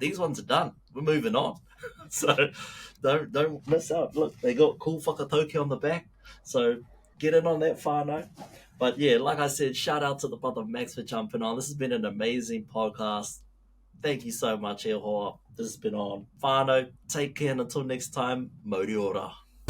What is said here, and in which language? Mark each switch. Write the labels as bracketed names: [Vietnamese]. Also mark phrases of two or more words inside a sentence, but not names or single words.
[English] These ones are done. We're moving on. So don't miss out. Look, they got cool whakatauki on the back. So get in on that, whānau. But like I said, shout out to the brother Max for jumping on. This has been an amazing podcast. Thank you so much, [Māori] e hoa. [English] This has been on whānau. Take care, and until next time, [Māori] mōri ora.